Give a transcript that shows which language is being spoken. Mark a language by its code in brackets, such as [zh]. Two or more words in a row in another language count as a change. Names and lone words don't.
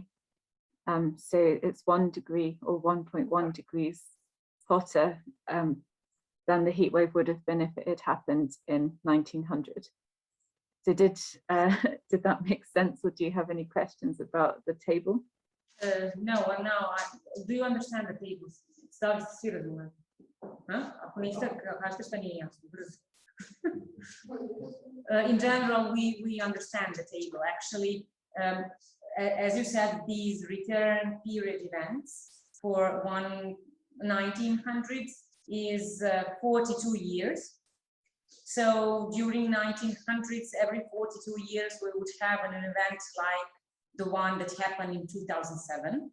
[en] So it's 1 degree or 1.1 degrees hotter than the heat wave would have been if it had happened in 1900. So did that make sense, or do you have any questions about the table? No, do you understand the table? [sr] Stavite svi razumeli. Ako niste, kažete šta nije jasno. [en] In general, we understand the table. Actually, as you said, these return period events for 1900s is 42 years. So during 1900s, every 42 years, we would have an event like the one that happened in 2007.